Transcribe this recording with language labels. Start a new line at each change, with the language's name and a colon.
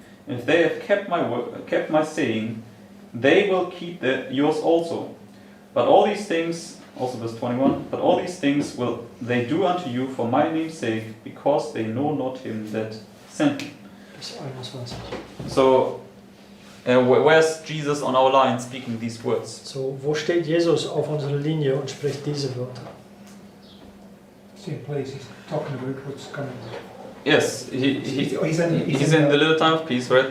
English: And if they have kept my saying, they will keep yours also. But all these things, also verse 21, but all these things will they do unto you for my name's sake, because they know not him that sent me.
German: Bis 21.
English: So, where's Jesus on our line speaking these words?
German: So, wo steht Jesus auf unserer Linie und spricht diese Wörter?
English: Same place, he's talking about what's coming. Yes, He's he's in the little time of peace, right?